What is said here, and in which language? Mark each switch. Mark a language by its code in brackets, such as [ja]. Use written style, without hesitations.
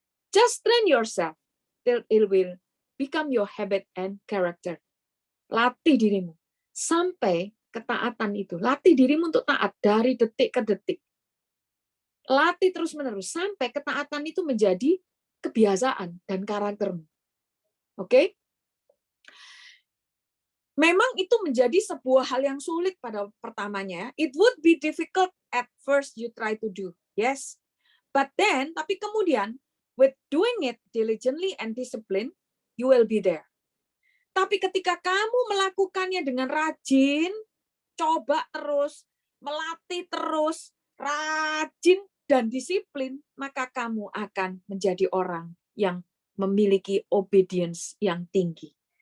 [en] Just train yourself till it will become your habit and character. [id] Latih dirimu sampai ketaatan itu. Latih dirimu untuk taat dari detik ke detik. Latih terus-menerus sampai ketaatan itu menjadi kebiasaan dan karaktermu. Oke? Memang itu menjadi sebuah hal yang sulit pada pertamanya. [en] It would be difficult at first you try to do. Yes. But then, [id] tapi kemudian, [en] with doing it diligently and discipline, you will be there. [id] Tapi ketika kamu melakukannya dengan rajin, coba terus, melatih terus, rajin dan disiplin, maka kamu akan menjadi orang yang memiliki obedience yang tinggi.